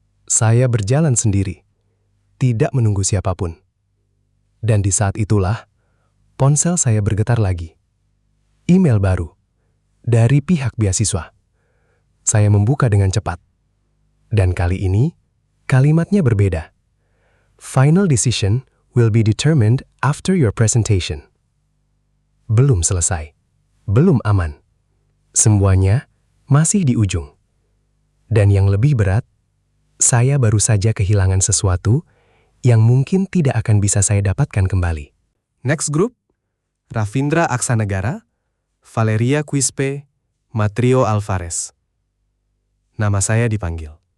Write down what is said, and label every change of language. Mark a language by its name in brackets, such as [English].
[Indonesian] Saya berjalan sendiri, tidak menunggu siapapun. Dan di saat itulah, ponsel saya bergetar lagi. Email baru dari pihak beasiswa. Saya membuka dengan cepat. Dan kali ini, kalimatnya berbeda. [English] Final decision will be determined after your presentation. [Indonesian] Belum selesai. Belum aman. Semuanya masih di ujung. Dan yang lebih berat, saya baru saja kehilangan sesuatu yang mungkin tidak akan bisa saya dapatkan kembali. [English] Next group, [Indonesian] Ravindra Aksanegara, Valeria Quispe, Matrio Alvarez. Nama saya dipanggil.